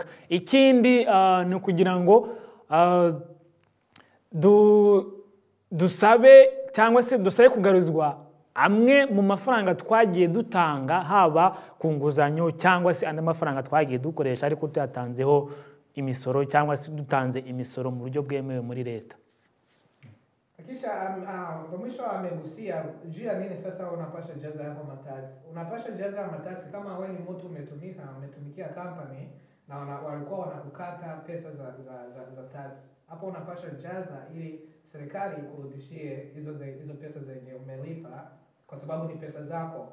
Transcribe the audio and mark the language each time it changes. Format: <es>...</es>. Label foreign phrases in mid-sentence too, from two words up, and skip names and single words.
<rw>Ikindi ni ukugira ngo dusabe cyangwa se dusabe kugaruzwa amwe mu mafaranga twagiye dutanga haba ku nguzanyo cyangwa se andi mafaranga twagiye dukoresha ariko tuyatanzeho imisoro cyangwa se dutanze imisoro mu buryo bwemewe muri leta.</rw> <sw>Kisha mwisho amegusia juu ya nini sasa unapasha jaza hapo matax. Unapasha jaza matax kama wewe ni mtu umetumikia company na walikuwa wanakukata pesa za tax. Hapo unapasha jaza ili serikali ikurudishie hizo pesa zenye umelipa kwa sababu ni pesa zako.</sw>